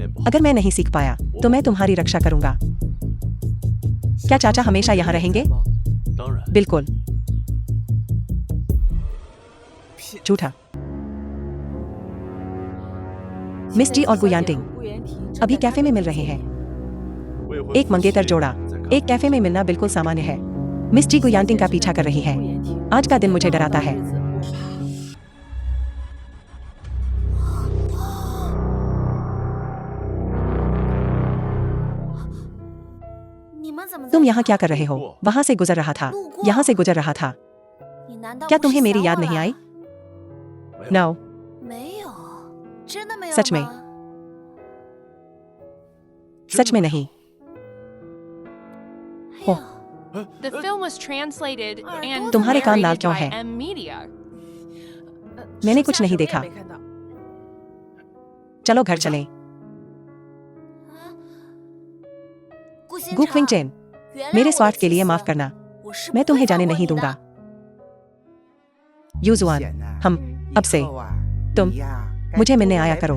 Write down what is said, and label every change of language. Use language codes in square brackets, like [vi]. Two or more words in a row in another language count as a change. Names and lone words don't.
[hi] अगर मैं नहीं सीख पाया तो मैं तुम्हारी रक्षा करूंगा। क्या चाचा हमेशा यहाँ रहेंगे? [zh] 当然， [hi] बिल्कुल। झूठा। मिस्टी और गुयांटिंग अभी कैफे में मिल रहे हैं। [zh] 未婚 [hi] एक [zh] 夫 [hi] मंगेतर [zh] 妻 [hi] जोड़ा [zh] 在 [hi] एक कैफे में मिलना बिल्कुल सामान्य है। मिस्टी गुयांटिंग का पीछा कर रही है। आज का दिन मुझे डराता है। तुम यहाँ क्या कर रहे हो? वहाँ से गुजर रहा था, यहाँ से गुजर रहा था। क्या तुम्हें मेरी याद नहीं आई? नो, सच में, सच में नहीं। ओह, [en] The film was translated and [hi] तुम्हारे कान लाल [en] narrated [hi] क्यों [en] by [hi] हैं? [en] M Media. [hi] मैंने कुछ नहीं देखा। चलो घर चलें। गु क्विंग चेन, मेरे स्वार्थ के लिए माफ करना। मैं तुम्हें जाने नहीं दूंगा। यूजुआन, हम अब से तुम मुझे मिलने आया करो।